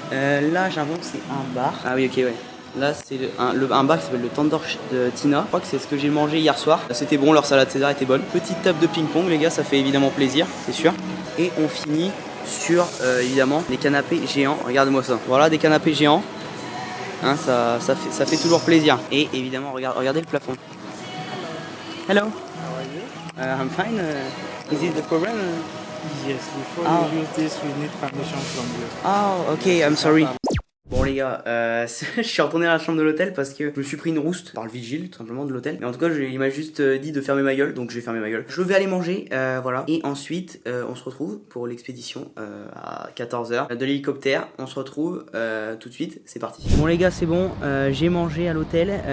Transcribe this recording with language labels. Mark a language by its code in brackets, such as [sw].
[fr] Là, j'avoue que c'est un bar. Ah oui, ok, ouais. Là, c'est un bar qui s'appelle le Tandoor de Tina. Je crois que c'est ce que j'ai mangé hier soir. C'était bon, leur salade César était bonne. Petite table de ping-pong, les gars, ça fait évidemment plaisir, c'est sûr. Et on finit sur évidemment des canapés géants. Regardez-moi ça. Voilà des canapés géants. Hein, ça fait toujours plaisir. Et évidemment, regardez le plafond. [en] Hello. How are you? I'm fine. Is it the problem? Yes, before you use this, we need permission from you. Oh, okay, I'm sorry. [fr] Bon les gars, je suis retourné à la chambre de l'hôtel parce que je me suis pris une rouste par le vigile tout simplement de l'hôtel. Mais en tout cas, il m'a juste dit de fermer ma gueule, donc j'ai fermé ma gueule. Je vais aller manger, voilà. Et ensuite, on se retrouve pour l'expédition à 14h de l'hélicoptère. On se retrouve tout de suite, c'est parti. Bon les gars, c'est bon, j'ai mangé à l'hôtel.